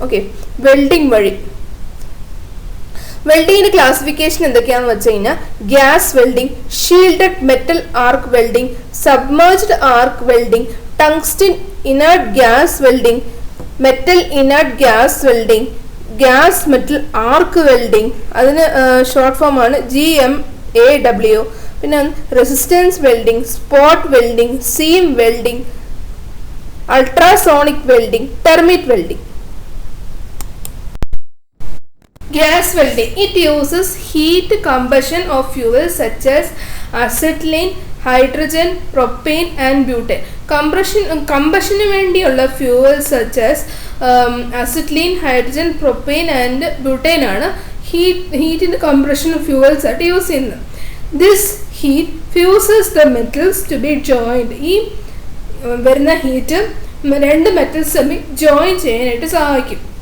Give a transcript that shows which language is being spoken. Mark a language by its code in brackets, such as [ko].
[ml] Okay, welding വഴി. വെൽഡിങ്ങിന്റെ classification എന്തൊക്കെയാണെന്ന് വെച്ച് കഴിഞ്ഞാൽ gas welding, shielded metal arc welding, submerged arc welding, tungsten inert gas welding, metal inert gas welding, gas metal arc welding, അതിന് short form ആണ് GMAW. പിന്നെ resistance welding, spot welding, seam welding, ultrasonic welding, termite welding. [en] Gas welding, it uses heat combustion of fuels such as acetylene, hydrogen, propane and butane. [ml] Combustion വേണ്ടിയുള്ള fuels such as acetylene, hydrogen, propane and butane ആണ് heat compression fuels ആയിട്ട് use ചെയ്യുന്നത്. [en] This heat fuses the metals to be joined. [ml] ഈ വരുന്ന heat രണ്ട് metals തമ്മിൽ join ചെയ്യാനായിട്ട് സഹായിക്കും.